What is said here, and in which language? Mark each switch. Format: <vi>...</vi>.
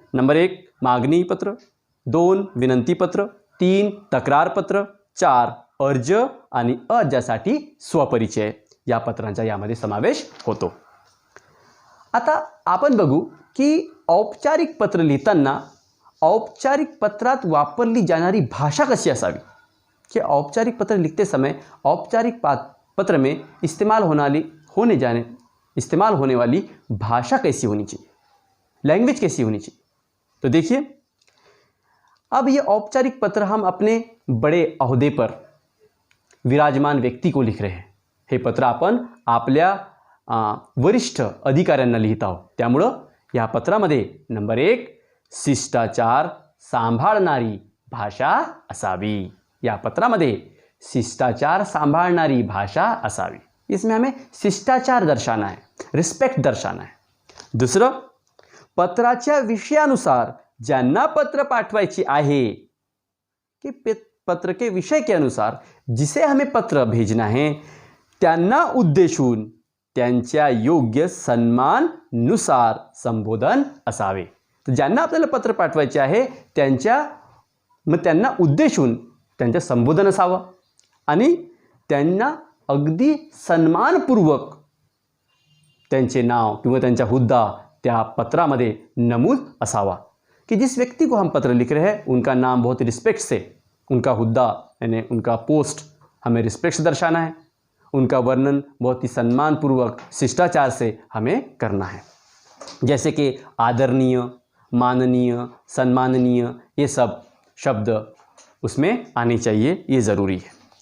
<mr>Number 1 मागणी पत्र, 2 विनंती पत्र, 3 तक्रार पत्र, 4 अर्ज आणि अर्जासाठी स्वपरिचय या पत्रांचा यामध्ये समावेश होतो. आता आपण बघू की औपचारिक पत्र लिहिताना औपचारिक पत्रात वापरली जाणारी भाषा कशी असावी,</mr> <hi>कि औपचारिक पत्र लिखते समय औपचारिक पत्र में इस्तेमाल होने वाली भाषा कैसी होनी चाहिए, लैंग्वेज कैसी होनी चाहिए. तो देखिए, अब ये औपचारिक पत्र हम अपने बड़े अहदे पर विराजमान व्यक्ती को लिख रहे हैं.</hi> <mr>हे पत्र आपण आपल्या वरिष्ठ अधिकाऱ्यांना लिहित आहोत. त्यामुळं या पत्रामध्ये नंबर 1 शिष्टाचार सांभाळणारी भाषा असावी. या पत्रामध्ये शिष्टाचार सांभाळणारी भाषा असावी.</mr> <hi>इसमें हमें शिष्टाचार दर्शाना है, रिस्पेक्ट दर्शाना है.</hi> <mr>दुसरं, पत्राच्या विषयानुसार ज्यांना पत्र पाठवायची आहे</mr> <hi>कि पत्र के विषय के अनुसार जिसे हमें पत्र भेजना है</hi> <mr>त्यांना उद्देशून त्यांच्या योग्य सन्मानानुसार संबोधन असावे. तर ज्यांना आपल्याला पत्र पाठवायचे आहे त्यांना उद्देशून त्यांचे संबोधन असावं आणि त्यांना अगदी सन्मानपूर्वक त्यांचे नाव किंवा त्यांचा हुद्दा त्या पत्रामध्ये नमूद असावा.</mr> <hi>कि जिस व्यक्ति को हम पत्र लिख रहे हैं उनका नाम बहुत रिस्पेक्ट से, उनका हुद्दा यानी उनका पोस्ट हमें रिस्पेक्ट से दर्शाना है, उनका वर्णन बहुत ही सम्मानपूर्वक शिष्टाचार से हमें करना है. जैसे कि आदरणीय, माननीय, सम्माननीय, ये सब शब्द उसमें आने चाहिए, ये ज़रूरी है.</hi>